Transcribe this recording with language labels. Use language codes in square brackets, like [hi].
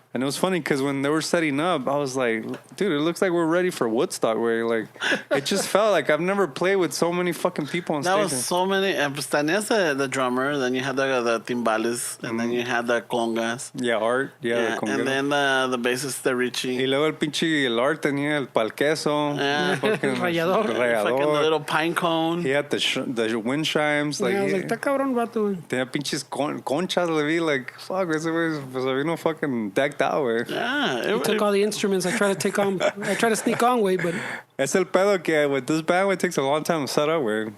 [en] And it was funny because when they were setting up, I was like, dude, it looks like we're ready for Woodstock. Where like, it just felt like I've never played with so many fucking people on That stage. was so many. [es] Pues tenías [en] the drummer, then you had the timbales, and then you had the congas. Yeah, Art. Yeah, the and then the bassist, the Richie. [es] Y luego el Art tenía el palqueso. [en] Yeah. Fucking [es] Rayador. [en] Fucking the little pine cone. He had the wind chimes. Like, I was like, [es] está cabrón, vato. tenía pinches conchas. Le vi [en] like, fuck, [es] ese güey se vino [en] fucking decked out, [es] güey. [en] Yeah. He took all the instruments. I try to sneak on, way, but [es] Es el pedo que [en] with this band, it takes a long time to set up, güey.